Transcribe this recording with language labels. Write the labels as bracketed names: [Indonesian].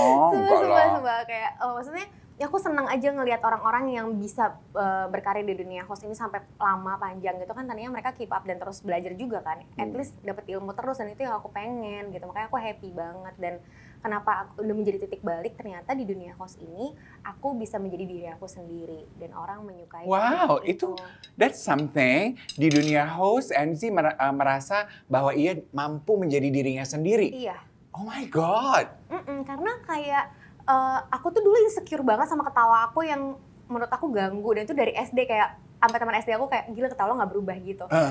[Indonesian] Sumpah, kayak maksudnya ya aku senang aja ngelihat orang-orang yang bisa berkarir di dunia host ini sampai lama panjang gitu kan, tadinya mereka [English] keep up [Indonesian] dan terus belajar juga kan, [English] at least [Indonesian] dapat ilmu terus, dan itu yang aku pengen gitu, makanya aku happy banget. Dan kenapa aku udah menjadi titik balik, ternyata di dunia host ini aku bisa menjadi diri aku sendiri dan orang menyukai. [English] Wow, [Indonesian] itu [English] that's something. [Indonesian] Di dunia host, Enzi merasa bahwa ia mampu menjadi dirinya sendiri. Iya. [English] Oh my god. [Indonesian] Karena kayak aku tuh dulu insecure banget sama ketawa aku yang menurut aku ganggu, dan itu dari SD, kayak sampai teman SD aku kayak gila ketawa lo nggak berubah gitu.